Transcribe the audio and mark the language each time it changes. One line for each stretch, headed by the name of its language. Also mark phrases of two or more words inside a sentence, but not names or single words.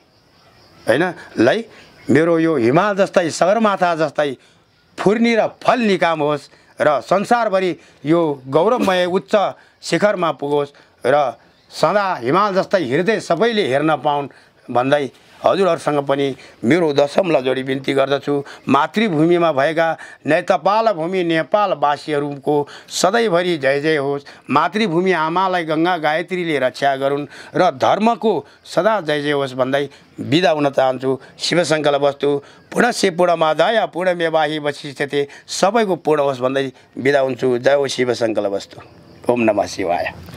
Nepali: हैन लाई मेरो यो हिमाल जस्तै सगरमाथा जस्तै फुर्नी र फल निकाम होस् र संसारभरि यो गौरवमय उच्च शिखरमा पुगोस् र सदा हिमाल जस्तै हृदय सबैले हेर्न पाउन् भन्दै हजुरहरूसँग पनि मेरो दशमलाई जोडी बिन्ती गर्दछु। मातृभूमिमा भएका नैतपाल भूमि नेपालवासीहरूको सधैँभरि जय जय होस्। मातृभूमि आमालाई गङ्गा गायत्रीले रक्षा गरून् र धर्मको सदा जय जय होस् भन्दै बिदा हुन चाहन्छु।
Sanskrit: शिवसङ्कल्पस्तु पूर्णस्य पूर्णमादाय पूर्णमेवाहि वशिष्यते
Nepali: सबैको पूर्ण होस् भन्दै बिदा हुन्छु।
Sanskrit: जय हो शिवसङ्कल्पस्तु। ओम नमः शिवाय।